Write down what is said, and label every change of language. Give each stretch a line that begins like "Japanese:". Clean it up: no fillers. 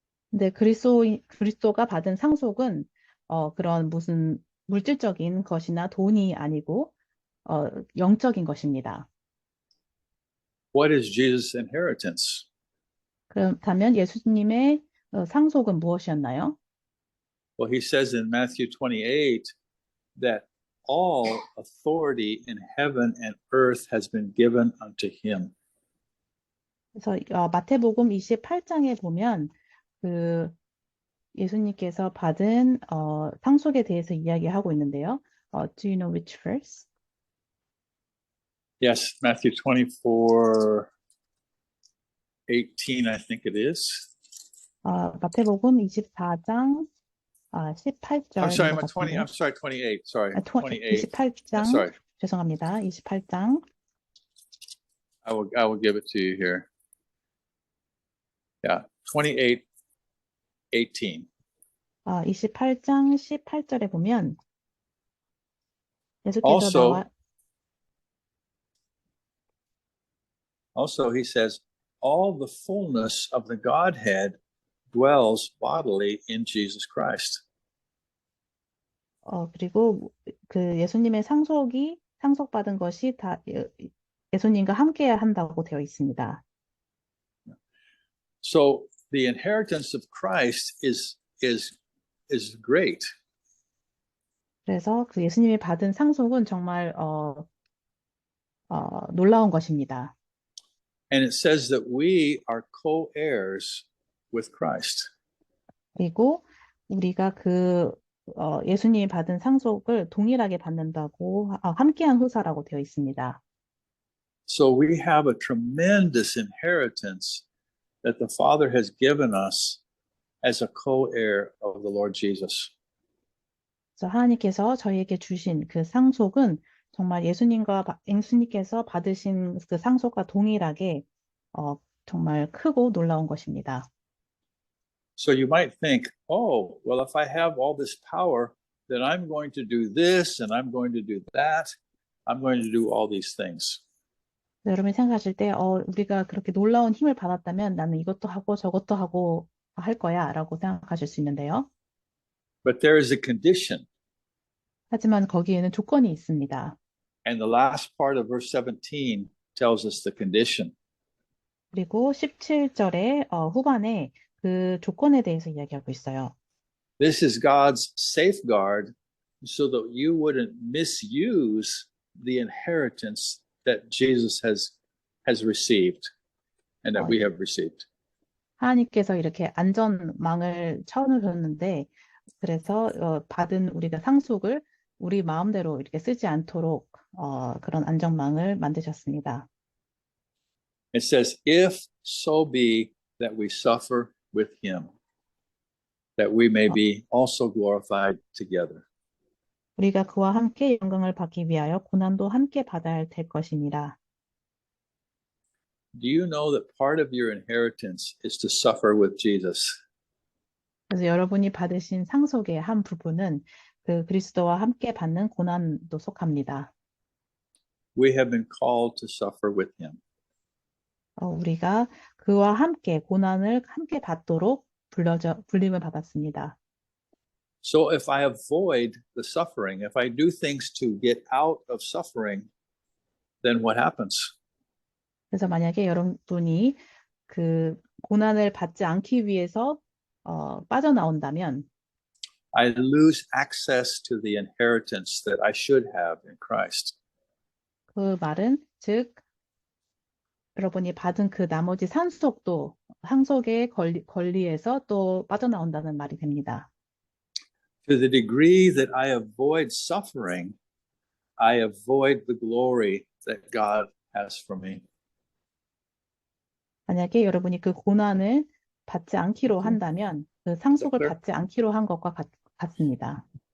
Korean: 근데 그리스도가 받은 상속은 그런 무슨 물질적인 것이나 돈이 아니고 영적인 것입니다.
English: What is Jesus' inheritance?
Korean: 그렇다면 예수님의 상속은 무엇이었나요?
English: Well, he says in Matthew 28 that all authority in heaven and earth has been given unto him.
Korean: 그래서 마태복음 28장에 보면 그 예수님께서 받은 상속에 대해서 이야기하고 있는데요.
English: Do you know which verse? Yes, Matthew 24:18, I think it is.
Korean: 마태복음 24장 18절인
English: I'm sorry,
Korean: 것 같은데요.
English: I'm sorry, 28. Sorry, 28.
Korean: 28장,
English: Sorry,
Korean: 죄송합니다. 28장.
English: I will give it to you here. Yeah, 28:18.
Korean: 28장 18절에 보면 예수께서
English: Also, he says, all the fullness of the Godhead dwells bodily in Jesus Christ.
Korean: 그리고 그 예수님의 상속받은 것이 다 예수님과 함께 한다고 되어 있습니다.
English: So the inheritance of Christ is great.
Korean: 그래서 그 예수님이 받은 상속은 정말 놀라운 것입니다.
English: And it says that we are co-heirs with Christ.
Korean: 그리고 우리가 그 예수님이 받은 상속을 동일하게 받는다고 함께한 후사라고 되어 있습니다.
English: So we have a tremendous inheritance that the Father has given us as a co-heir of the Lord Jesus.
Korean: 그래서 하나님께서 저희에게 주신 그 상속은 정말 예수님께서 받으신 그 상속과 동일하게 정말 크고 놀라운 것입니다.
English: So you might think, oh, well, if I have all this power, then I'm going to do this and I'm going to do that. I'm going to do all these things.
Korean: 여러분이 생각하실 때, 우리가 그렇게 놀라운 힘을 받았다면 나는 이것도 하고 저것도 하고 할 거야 라고 생각하실 수 있는데요.
English: But there is a condition.
Korean: 하지만 거기에는 조건이 있습니다.
English: And the last part of verse 17 tells us the condition.
Korean: 그리고 17절의 후반에 그 조건에 대해서 이야기하고 있어요.
English: This is God's safeguard so that you wouldn't misuse the inheritance that Jesus has received and that we have received.
Korean: 하나님께서 이렇게 안전망을 쳐놓으셨는데 그래서 받은 우리가 상속을 우리 마음대로 이렇게 쓰지 않도록 그런 안전망을 만드셨습니다.
English: It says, if so be that we suffer with him, that we may be also glorified together.
Korean: 우리가 그와 함께 영광을 받기 위하여 고난도 함께 받아야 될 것입니다.
English: Do you know that part of your inheritance is to suffer with Jesus?
Korean: 그래서 여러분이 받으신 상속의 한 부분은 그 그리스도와 함께 받는 고난도 속합니다.
English: We have been called to suffer with him.
Korean: 우리가 그와 함께 고난을 함께 받도록 불림을 받았습니다.
English: So if I avoid the suffering, if I do things to get out of suffering, then what happens?
Korean: 그래서 만약에 여러분이 그 고난을 받지 않기 위해서 빠져나온다면
English: I lose access to the inheritance that I should have in Christ.
Korean: 그 말은 즉 여러분이 받은 그 나머지 상속의 권리에서 또 빠져나온다는 말이 됩니다.
English: To the degree that I avoid suffering, I avoid the glory that God has for me.
Korean: 만약에 여러분이 그 고난을 받지 않기로 한다면 그 상속을
English: clear?
Korean: 받지 않기로 한 것과 같습니다.